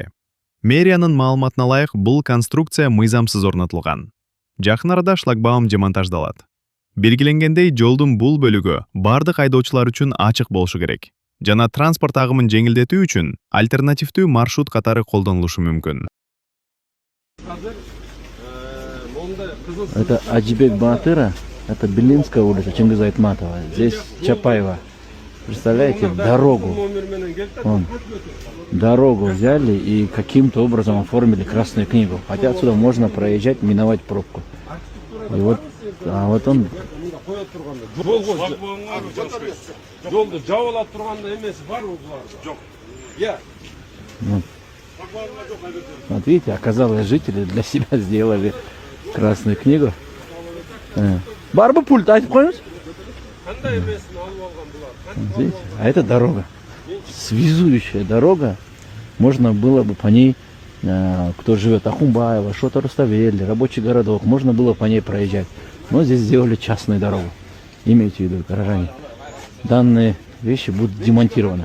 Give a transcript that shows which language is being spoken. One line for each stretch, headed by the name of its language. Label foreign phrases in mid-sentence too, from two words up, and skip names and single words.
Kyrgyz: Мэриянын маалыматына ылайык, бул конструкция мыйзамсыз орнотулган. Жакын арада шлагбаум демонтаждалат. Белгиленгендей, жолдун бул бөлүгү бардык айдоочулар үчүн ачык болушу керек. Жана транспорт агымын жеңилдетүү үчүн альтернативдүү маршрут катары колдонулушу мүмкүн.
Russian: Это Аджибек Батыра, это Белинская улица, Чингиза Айтматова. Здесь Чапаева. Представляете, дорогу взяли и каким-то образом оформили Красную книгу. Хотя отсюда можно проезжать, миновать пробку. И вот, вот он.
Kyrgyz: Жолду жабылап турганда эмеси бар буларды. Жок.
Russian: Вот видите, оказалось, жители для себя сделали Красную книгу.
Kyrgyz: Барбы пульт, айтып коюңуз. Кандай эмесин алып алган булар?
Russian: Видите? А это дорога. Связующая дорога. Можно было бы по ней, кто живет Ахумбаева, Шота Руставели, рабочий городок, можно было по ней проезжать. Но здесь сделали частную дорогу. Имейте в виду, горожане. Данные вещи будут демонтированы.